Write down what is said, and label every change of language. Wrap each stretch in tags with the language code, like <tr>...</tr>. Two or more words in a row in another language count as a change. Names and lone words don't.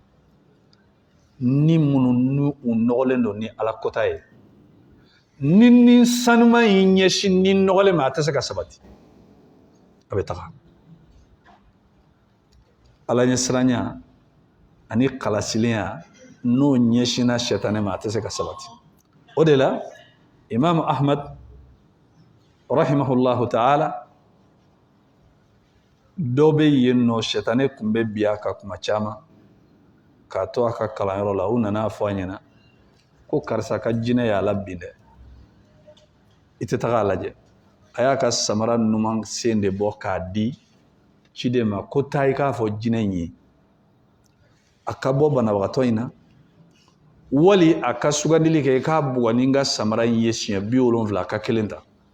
<bm>ni minnu n'u nɔgɔlen don ni ala kota ye, ni sanuma y'i ɲɛsin ni nɔgɔlen ma a tɛ se ka sabati, a bɛ taga. ala ɲɛsiranya ani kalasilenya n'o ɲɛsinna shetane ma a tɛ se ka sabati. o de la imam ahmad</bm> <ar>رحمه الله تعالى</ar> <bm>dɔ bɛ yen nɔ shetane kun bɛ bi a ka kuma caman k'a to a ka kalanyɔrɔ la. u nana fɔ a ɲɛna ko karisa ka jinɛ y'a la bin dɛ, i tɛ taga a lajɛ. a y'a ka samara numan sen de bɔ k'a di ciden ma ko taa i k'a fɔ jinɛ in ye a ka bɔ banabagatɔ in na, wali a ka sugandili kɛ i k'a bugɔ ni n ka samara in ye siɲɛ 70 a ka 1 ta.</bm>